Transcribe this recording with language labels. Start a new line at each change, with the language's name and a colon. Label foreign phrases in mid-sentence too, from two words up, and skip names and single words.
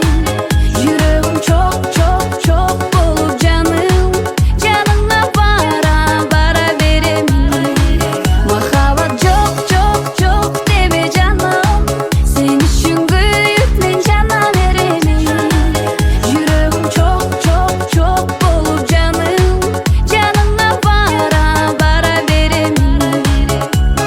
Kyrgyz: Жүрөгүм чок, чок, чок болуп жаным, жаныңа бара, бара беремин.
Kazakh: Махаббат жоқ, жоқ, жоқ дебе жаным, сен үшін күйүп мен жана беремин.
Kyrgyz: Жүрөгүм чок, чок, чок болуп жаным, жаныңа бара, бара беремин.